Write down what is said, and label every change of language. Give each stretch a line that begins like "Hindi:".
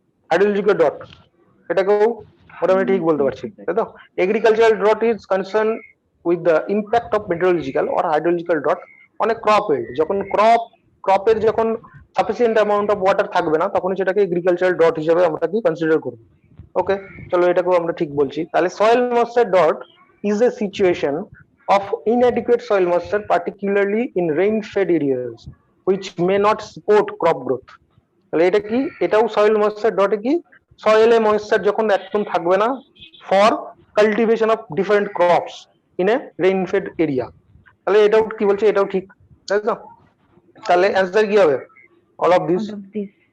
Bangla: Hydrological dot এটাকেও মোটামুটি ঠিক বলতে পারছি, তাই তো।
English: agricultural dot is concern with the impact of meteorological or hydrological dot on a crop yield,
Bangla: যখন ক্রপের যখন সাফিসিয়েন্ট অ্যামাউন্ট অফ ওয়াটার থাকবে না তখন সেটাকে এগ্রিকালচারাল ডট হিসেবে আমরা কি কনসিডার করব। ওকে, চলো এটাকেও আমরা ঠিক বলছি।
English: তাহলে soil moisture dot is a situation of inadequate soil moisture particularly in rain fed areas which may not support crop growth।
Bangla: তাহলে এটা কি, এটাও সয়েল ময়েশ্চার ডটে কি, সয়েলে ময়েশ্চার যখন একদম থাকবে না
English: For cultivation of different crops in a rain fed area.
Bangla: তাহলে এটাও কি বলছে, এটাও ঠিক, তাই তো? তাহলে অ্যান্সার কি হবে?
English: All of this. All of this.